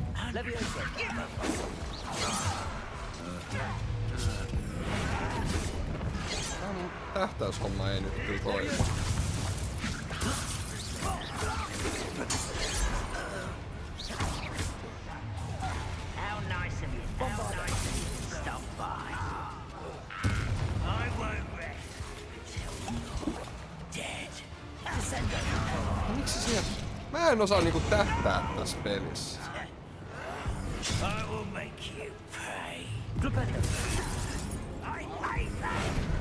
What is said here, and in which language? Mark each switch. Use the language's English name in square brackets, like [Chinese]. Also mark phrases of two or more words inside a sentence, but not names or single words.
[Finnish] Tähtäyshomma ei nyt kyllä toimi. [English] How nice of you. How nice of you to stop by. I won't rest until you're dead. [Finnish] Miksi siellä? Mä en osaa niinku tähtää tässä pelissä. [English] I will make you pay. I hate that.